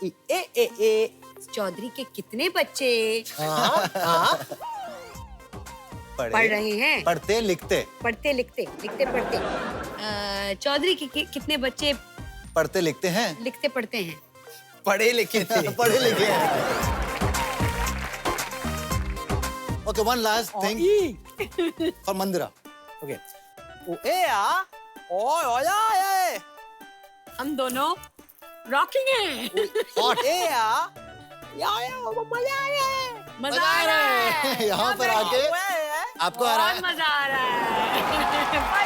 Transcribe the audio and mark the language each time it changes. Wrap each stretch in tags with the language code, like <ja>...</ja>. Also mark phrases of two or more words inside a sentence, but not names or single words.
<hi>चौधरी के कितने बच्चे पढ़ रहे हैं? पढ़ते लिखते। पढ़ते लिखते, लिखते पढ़ते। चौधरी के कितने बच्चे पढ़ते लिखते हैं। लिखते पढ़ते हैं? पढ़े लिखे थे। पढ़े लिखे हैं।</hi> <en>Okay, one last thing for Mandira. Okay.</en> <hi>हम दोनों रॉकिंग हैं। मजा आ रहा है। यहाँ पर आके आपको आ रहा बहुत है। मजा आ रहा है।</hi>